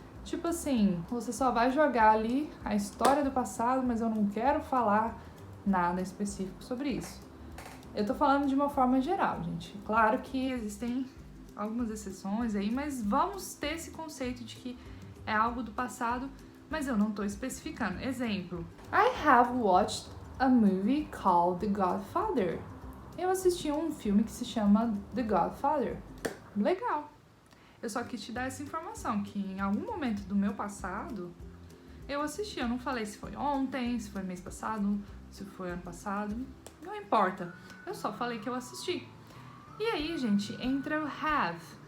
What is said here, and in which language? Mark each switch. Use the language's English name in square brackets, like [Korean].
[Portuguese] Tipo assim, você só vai jogar ali a história do passado, mas eu não quero falar nada específico sobre isso. Eu tô falando de uma forma geral, gente. Claro que existem algumas exceções aí, mas vamos ter esse conceito de que é algo do passado, mas eu não tô especificando. Exemplo, [English] I have watched a movie called The Godfather. [Portuguese] Eu assisti um filme que se chama The Godfather. Legal. Eu só quis te dar essa informação, que em algum momento do meu passado, eu assisti. Eu não falei se foi ontem, se foi mês passado, se foi ano passado, não importa. Eu só falei que eu assisti. E aí, gente, entra o have.